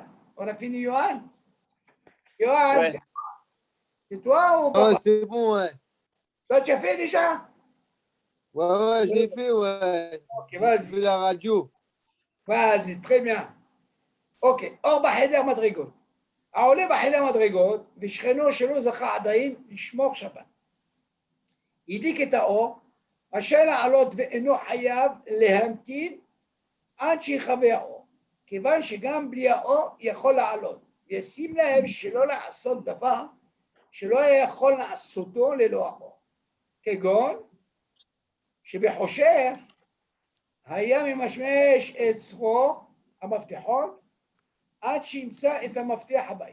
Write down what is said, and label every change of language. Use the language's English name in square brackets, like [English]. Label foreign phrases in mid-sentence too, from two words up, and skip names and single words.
[French] On a fini Johan? Johan, Ouais. c'est toi ou Ah, pas? c'est bon, ouais. Toi, tu as fait déjà? Ouais, je l'ai fait, ouais. Ok, J'ai vas-y. fait la radio. Vas-y, très bien. Ok, [Hebrew] אור בחדר מדרגות. העולה בחדר מדרגות, ושכנו שלו זכה עדיין לשמור שבת. הדליק את האור, רשאי לעלות ואינו חייב להמתין עד שיכבה האור, כיוון שגם בלי האור יכול לעלות, וישים לב שלא לעשות דבר שלא היה יכול לעשותו ללא האור, כגון שבחושך היה ממשמש את צרור המפתחות עד שימצא את המפתח הבית.